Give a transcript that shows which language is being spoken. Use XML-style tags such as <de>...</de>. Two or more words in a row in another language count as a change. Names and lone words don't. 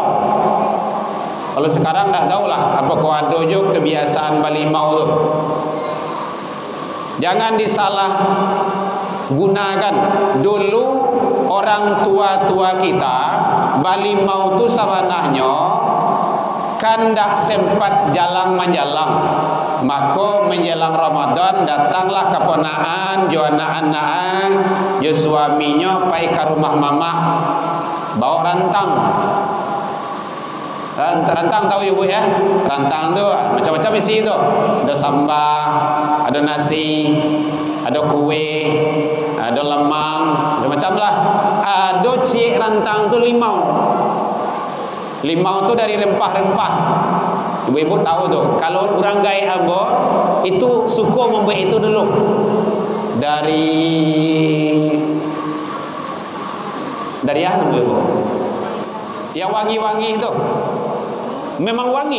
<min>Kalau sekarang tak tahulah apakah ada juga kebiasaan balimau tu.</min> <id>Jangan disalah gunakan.</id> <min>Dulu orang tua-tua kita balimau tu sebenarnya kan tak sempat jalan menjalang. Maka menjelang Ramadan datanglah keponaan jo anak-anak jo suaminya pai ke rumah mama bawa rantang.</min> <id>Rantang tahu ibu ya?</id> <min>Rantang tu macam-macam isi tu.</min> <id>Ada sambal, ada nasi, ada kue, ada lemang, macam-macam lah.</id> <min>Ada cik rantang tu limau.</min> <id>Limau tu dari rempah-rempah. Ibu-ibu tahu tu.</id> <min>Kalau orang gaya ambo itu suka membuat itu dulu.</min> <id>Dari apa ibu? Yang wangi-wangi itu. Memang wangi.</id>